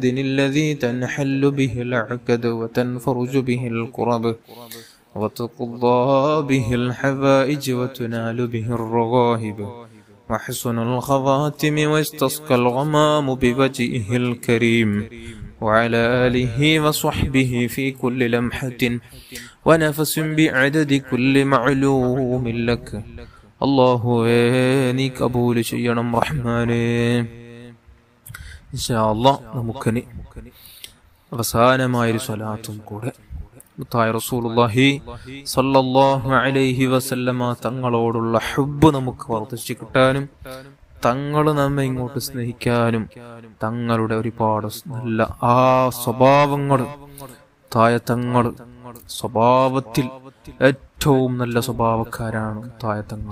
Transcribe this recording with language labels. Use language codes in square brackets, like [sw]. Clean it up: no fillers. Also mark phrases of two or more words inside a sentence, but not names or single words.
[ar] الذي تنحل به العقد وتنفرج به الكرب وتقضى به الحوائج وتنال به الرغائب وحسن الخواتم واستسقى الغمام بوجهه الكريم وعلى آله وصحبه في كل لمحة ونفس بعدد كل معلوم لك. [ml] الله നീ കബൂൽ ചെയ്യണം റഹ്മാനേ. [ar] إن شاء الله [ml] നമുക്കിനി അവസാനമായൊരു സ്വലാത്തും കൂടെ മുത്തായ [ar] رسول الله صلى الله عليه وسلم [ml] തങ്ങളോടുള്ള ഹുബ്ബ് നമുക്ക് വർദ്ധിച്ചു കിട്ടാനും തങ്ങൾ നമ്മെ ഇങ്ങോട്ട് സ്നേഹിക്കാനും തങ്ങളുടെ ഒരുപാട് നല്ല ആ സ്വഭാവങ്ങൾ തായ തങ്ങൾ സ്വഭാവത്തിൽ ഏറ്റവും നല്ല സ്വഭാവക്കാരാണ് തങ്ങൾ.